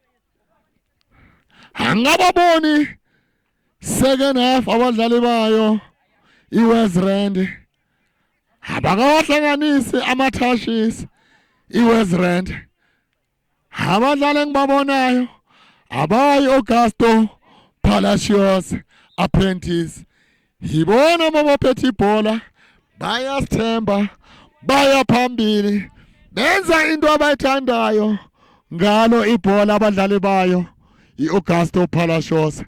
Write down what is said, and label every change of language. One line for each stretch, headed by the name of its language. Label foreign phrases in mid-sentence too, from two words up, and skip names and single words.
Zulu: Angababoni
English: second half
Zulu: abadlali bayo iWest Rand abakawahlanganisi amathashis. iWest Rand abadlali engibabonayo abayi Augusto Palacios Apprentice. Yibona mabaphethe ibhola bayasithemba baya phambili benza into abayithandayo ngalo ibhola abadlali bayo iAugusto Palacios.